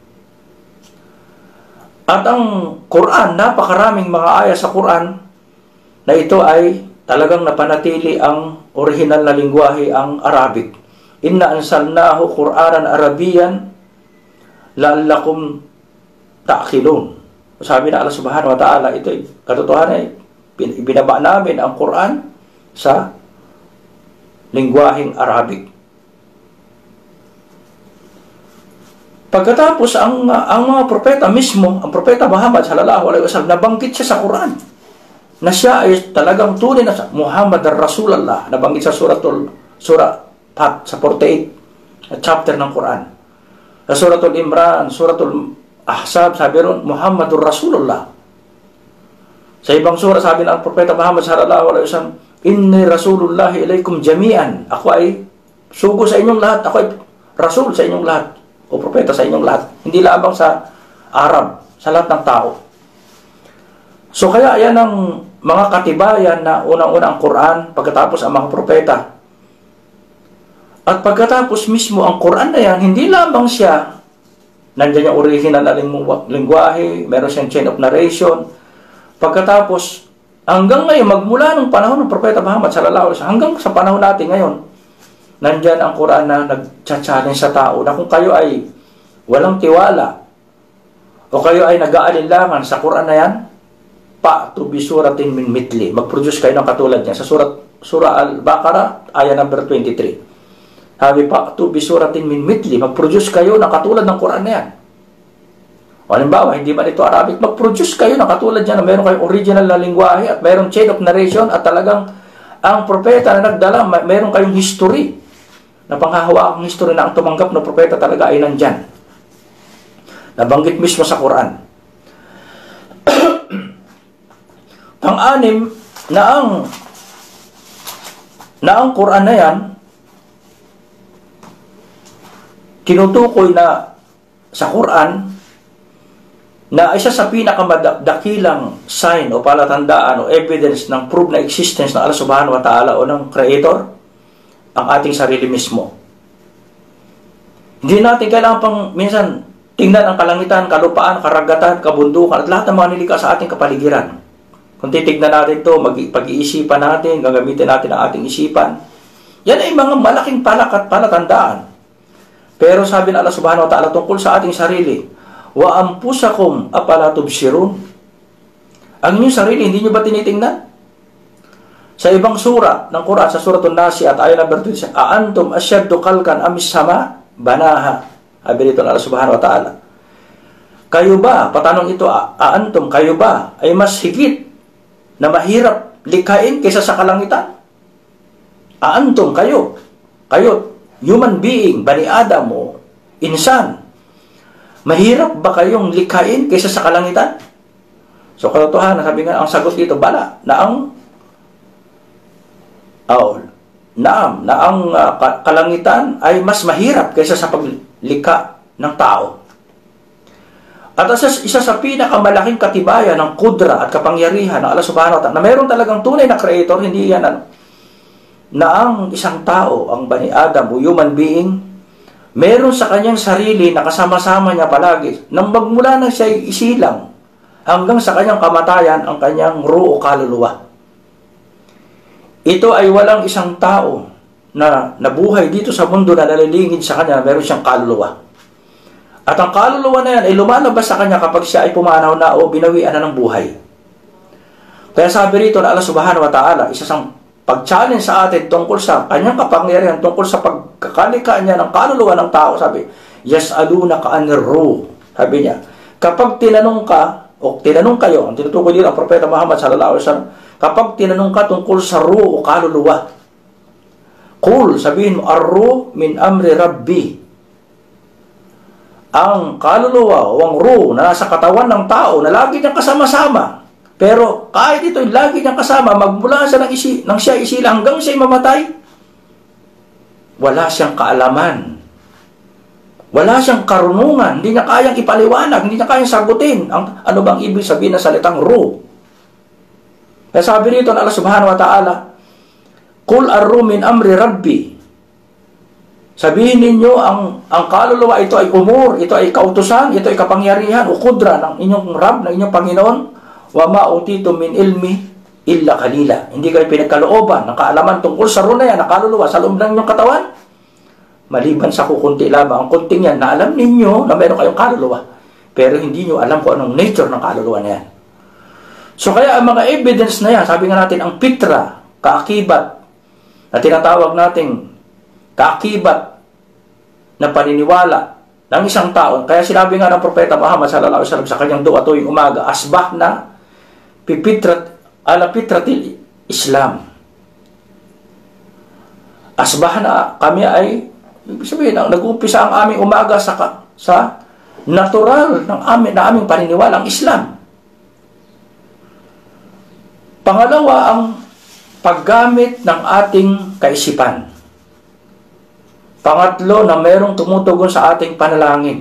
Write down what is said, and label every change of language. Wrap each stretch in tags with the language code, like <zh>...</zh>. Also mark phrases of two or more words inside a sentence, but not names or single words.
<tl>At ang Quran, napakaraming mga ayat sa Quran na ito ay talagang napanatili ang original na lingwahe, ang Arabic.</tl> <ar>إنا أنزلناه قرآنا عربيا لعلكم تعقلون.</ar> <tl>Sabi na Allah</tl> <ar>سبحانه وتعالى,</ar> <tl>ito ay katotohanan, ibinaba namin ang Quran sa lingwaheng Arabic. Pagkatapos, ang mga propeta mismo, ang propeta Muhammad</tl> <ar>صلى الله عليه وسلم,</ar> <tl>nabanggit siya sa Quran na siya ay talagang tunay na Muhammad ar-Rasulullah. Nabanggit sa Surah Fat, sa 48 chapter ng Quran. Sa Suratul Imran, Suratul Ahzab, sabi ron,</tl> <ar>محمد رسول الله.</ar> <tl>Sa ibang surah, sabi ng propeta Muhammad</tl> <ar>صلى الله عليه وسلم, إني رسول الله إليكم جميعا.</ar> <tl>Ako ay sugo sa inyong lahat. Ako ay Rasul sa inyong lahat. O propeta sa inyong lahat. Hindi lamang sa Arab, sa lahat ng tao. So kaya yan ang mga katibayan na unang-una ang Quran, pagkatapos ang mga propeta. At pagkatapos mismo ang Quran na yan, hindi lamang siya, nandiyan yung original na lingwahe, meron siyang</tl> <en>chain of narration.</en> <tl>Pagkatapos, hanggang ngayon, magmula ng panahon ng propeta Muhammad</tl> <ar>صلى الله عليه وسلم,</ar> <tl>hanggang sa panahon natin ngayon, nandyan ang Quran na nag-challenge sa tao na kung kayo ay walang tiwala o kayo ay nag-aalinlangan sa Quran na yan,</tl> <ar>فأتوا بسورة من مثله.</ar> <tl>Mag-produce kayo ng katulad niya. Sa Surah Al-Baqarah, ayah number 23. Sabi,</tl> <ar>فأتوا بسورة من مثله.</ar> <tl>Mag-produce kayo ng katulad ng Quran na yan. O halimbawa, hindi man ito Arabic, mag-produce kayo ng katulad niya na meron kayong original na lingwahe at meron</tl> <en>chain of narration</en> <tl>at talagang ang propeta na nagdala, meron kayong history na panghahawakang history na ang tumanggap ng propeta talaga ay nandyan. Nabanggit mismo sa Quran. Pang-anim, na ang Quran na yan, tinutukoy na sa Quran, na isa sa pinakamadakilang sign o palatandaan o evidence ng proof na existence ng Allah</tl> <ar>سبحانه وتعالى</ar> <tl>o ng Creator, ang ating sarili mismo. Hindi natin kailangan pang minsan tingnan ang kalangitan, kalupaan, karagatan, kabundukan at lahat ng mga nilikha sa ating kapaligiran. Kung titignan natin ito, pag-iisipan natin, gagamitin natin ang ating isipan, yan ay mga malaking palatandaan. Pero sabi ng Allah</tl> <ar>سبحانه وتعالى</ar> <tl>tungkol sa ating sarili,</tl> <ar>وأنفسكم أفلا تبصرون.</ar> <tl>Ang inyong sarili, hindi nyo ba tinitingnan? Sa ibang sura ng Quran, sa Suratul Nasiat, ayat number 2,</tl> <ar>أأنتم أشد خلقا أم السماء بناها.</ar> <tl>Sabi dito ng Allah</tl> <ar>سبحانه وتعالى,</ar> <tl>kayo ba, patanong ito, aantum, kayo ba ay mas higit na mahirap likhain kaysa sa kalangitan? Aantum, kayo,</tl> <en>human being,</en> <ar>بني آدم</ar> <tl>o insan, mahirap ba kayong likhain kaysa sa kalangitan? So, katotohanan, sabi nga, ang sagot dito, bala, na ang kalangitan ay mas mahirap kaysa sa paglikha ng tao. At isa sa pinakamalaking katibayan ng kudra at kapangyarihan ng Allah</tl> <ar>سبحانه وتعالى,</ar> <tl>na mayroon talagang tunay na creator, hindi yan na ang isang tao, ang</tl> <ar>بني آدم</ar> <tl>o</tl> <en>human being,</en> <tl>meron sa kanyang sarili na kasama-sama niya palagi, nang magmula na siya isilang hanggang sa kanyang kamatayan, ang kanyang ruh o kaluluwa. Ito ay walang isang tao na nabuhay dito sa mundo na nalilingid sa kanya na meron siyang kaluluwa. At ang kaluluwa na yan ay lumalabas sa kanya kapag siya ay pumanaw na o binawian na ng buhay. Kaya sabi rito na Allah</tl> <ar>سبحانه وتعالى,</ar> <tl>isa sang pag-challenge sa atin tungkol sa kanyang kapangyarihan, tungkol sa pagkakalika niya ng kaluluwa ng tao, sabi,</tl> <ar>يسألونك عن الروح.</ar> <tl>Sabi niya, kapag tinanong ka, o tinanong kayo, ang tinutukoy dito ang propeta Muhammad</tl> <ar>صلى الله عليه وسلم,</ar> <tl>kapag tinanong ka tungkol sa ruh o kaluluwa, qul, sabihin mo,</tl> <ar>الروح من أمر ربي.</ar> <tl>ang kaluluwa o ang ruh na nasa katawan ng tao na lagi niyang kasama-sama. Pero kahit ito'y lagi niyang kasama, magmula sa nang siya isila hanggang siya'y mamatay, wala siyang kaalaman. Wala siyang karunungan. Hindi niya kayang ipaliwanag. Hindi niya kayang sagutin. Ano bang ibig sabihin ng salitang ruh? Kaya sabi rito ng Allah</tl> <ar>سبحانه وتعالى, قل الروح من أمر ربي.</ar> <tl>Sabihin ninyo, ang kaluluwa, ito ay umur, ito ay kautusan, ito ay kapangyarihan, o kudra ng inyong Rab, ng inyong Panginoon,</tl> <ar>وما أوتيتم من العلم إلا قليلا.</ar> <tl>Hindi kayo pinagkalooban ng kaalaman tungkol sa ruh na yan, na kaluluwa sa loob ng inyong katawan, maliban sa kukunti lamang. Ang kunting yan, na alam ninyo na meron kayong kaluluwa, pero hindi nyo alam kung anong nature ng kaluluwa na yan. So kaya ang mga evidence na yan, sabi nga natin, ang pitra, kaakibat, na tinatawag nating kaakibat na paniniwala ng isang tao. Kaya sinabi nga ng Propeta Muhammad</tl> <ar>صلى الله عليه وسلم</ar> <tl>sa kanyang dua tuwing umaga,</tl> <ar>أصبحنا فطرة على فطرة الإسلام.</ar> <tl>Asbah na kami ay, ibig sabihin, nag-uumpisa ang aming umaga sa natural ng aming paniniwala, ang Islam. Pangalawa, ang paggamit ng ating kaisipan. Pangatlo, na mayroong tumutugon sa ating panalangin.</tl>